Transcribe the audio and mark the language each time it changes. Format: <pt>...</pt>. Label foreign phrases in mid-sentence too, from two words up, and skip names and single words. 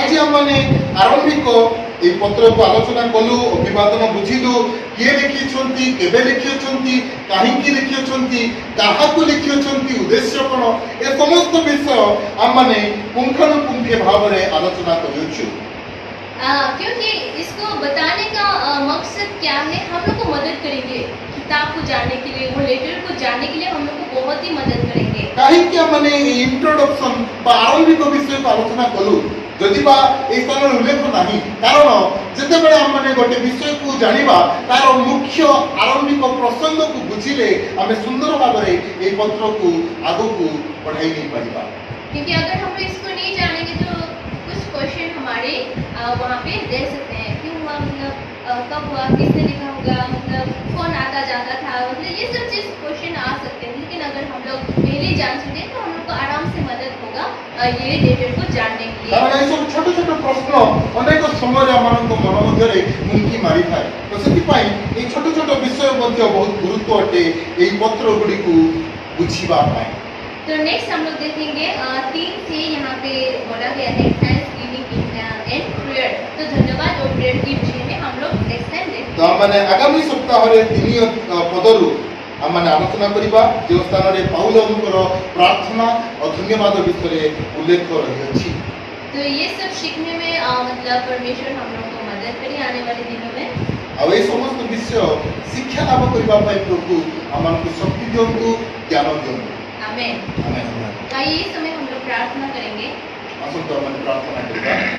<or>ଆଜି ଆମେ ଆରମ୍ଭିକ ଏ ପତ୍ର କୁ ଆଲୋଚନା କଲୁ, ଅଭିବାଦନ ବୁଝିଲୁ, କିଏ ଲେଖିଛନ୍ତି, କେବେ ଲେଖିଛନ୍ତି, କାହିଁ କି ଲେଖିଛନ୍ତି, କାହା କୁ ଲେଖିଛନ୍ତି, ଉଦ୍ଦେଶ୍ୟ କଣ, ଏ ସମସ୍ତ ବିଷୟ ଆମେ ପୁଙ୍ଖାନୁପୁଙ୍ଖ ଭାବ ରେ ଆଲୋଚନା କରିଛୁ।</or> <hi>क्योंकि इसको बताने का मकसद क्या है, हम लोग को मदद करेंगे किताब को जानने के लिए, वो लेटर को जानने के लिए हम लोग को बहुत ही मदद करेंगे।</hi> <or>କାହିଁକି ଆମେ ଇଣ୍ଟ୍ରୋଡକ୍ସନ ବା ଆରମ୍ଭିକ ବିଷୟକୁ ଆଲୋଚନା କଲୁ ଯଦି ବା এই ସ୍ଥାନରେ ଉଲ୍ଲେଖ ନାହିଁ, କାରଣ ଯେତେବେଳେ ଆମେ ଗୋଟେ ବିଷୟକୁ ଜାଣିବା ତାର ମୁଖ୍ୟ ଆରମ୍ଭିକ ପ୍ରସଙ୍ଗକୁ ବୁଝିଲେ ଆମେ ସୁନ୍ଦର ଭାବରେ এই ପତ୍ରକୁ ଆଗକୁ ବଢ଼ାଇ ନେଇପାରିବା।</or> <hi>क्योंकि अगर हम लोग इसको नहीं जानेंगे तो कुछ क्वेश्चन हमारे वहाँ पे रह सकते हैं, क्यों हुआ, मतलब कब हुआ, किसने लिखा होगा, मतलब कौन आता जाता था, मतलब ये सब चीज़ क्वेश्चन आ सकते हैं। लेकिन अगर हम लोग पहले जान चुके हैं तो हम लोग को आराम से मदद होगा ये लेटर को जानने के लिए।</hi> <or>କାରଣ ଏସବୁ ଛୋଟ ଛୋଟ ପ୍ରଶ୍ନ ଅନେକ ସମୟରେ ଆମମାନଙ୍କ ମନ ମଧ୍ୟରେ ମୁଣ୍ଡି ମାରିଥାଏ, ତ ସେଥିପାଇଁ এই ଛୋଟ ଛୋଟ ବିଷୟ ମଧ୍ୟ ବହୁତ ଗୁରୁତ୍ୱ ଅଟେ এই ପତ୍ରଗୁଡ଼ିକୁ ବୁଝିବା ପାଇଁ।</or> <hi>तो नेक्स्ट हम लोग देखेंगे 3 से यहाँ पे बोला गया है</hi> <en>thanksgiving and prayer.</en> <hi>तो धन्यवाद और प्रेयर की विषय में हम लोग</hi> <en>next time</en> <hi>देखेंगे।</hi> <or>ତ ଆମେ ଆଗାମୀ ସପ୍ତାହରେ 3 ପଦରୁ ଆମେ ଆଲୋଚନା କରିବା ଯେଉଁ ସ୍ଥାନରେ ପାଉଲଙ୍କର ପ୍ରାର୍ଥନା ଓ ଧନ୍ୟବାଦ ବିଷୟରେ ଉଲ୍ଲେଖ ରହିଅଛି।</or> <hi>तो ये सब सीखने में मतलब परमेश्वर हम लोग को मदद करें आने वाले दिनों में।</hi> <or>ଆଉ এই ସମସ୍ତ ବିଷୟ ଶିକ୍ଷା ଲାଭ କରିବା ପାଇଁ ପ୍ରଭୁ ଆମମାନଙ୍କୁ ଶକ୍ତି ଦିଅନ୍ତୁ, ଜ୍ଞାନ ଦିଅନ୍ତୁ।</or> <hi>आमेन।</hi> <or>ଆମେ</or> <hi>आइए इस समय हम लोग प्रार्थना करेंगे।</hi> <or>ଆସନ୍ତୁ ଆମେ ପ୍ରାର୍ଥନା କରିବା।</or>